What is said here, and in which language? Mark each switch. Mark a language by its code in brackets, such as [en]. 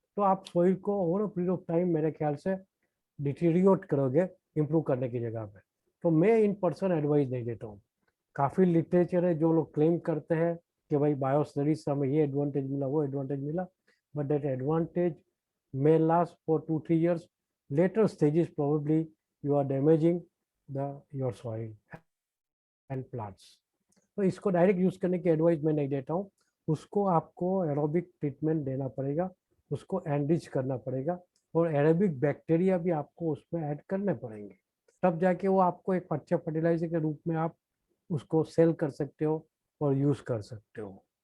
[hi] तो आप सॉइल को [en] over a period of time [hi] मेरे ख्याल से डिटीरियोट करोगे इम्प्रूव करने की जगह पे। तो मैं इन पर्सन एडवाइस नहीं देता हूँ। काफ़ी लिटरेचर है जो लोग क्लेम करते हैं कि भाई बायो स्टडीज से हमें ये एडवांटेज मिला वो एडवांटेज मिला, [en] but that advantage may last for 2-3 years. Later stages probably you are damaging your soil and plants. [hi] तो इसको डायरेक्ट यूज करने की एडवाइस मैं नहीं देता हूँ। उसको आपको एरोबिक ट्रीटमेंट देना पड़ेगा, उसको एनरिच करना पड़ेगा और एरोबिक बैक्टीरिया भी आपको उसमें ऐड करने पड़ेंगे, तब जाके वो आपको एक अच्छा फर्टिलाइजर के रूप में आप उसको सेल कर सकते हो और यूज कर सकते हो।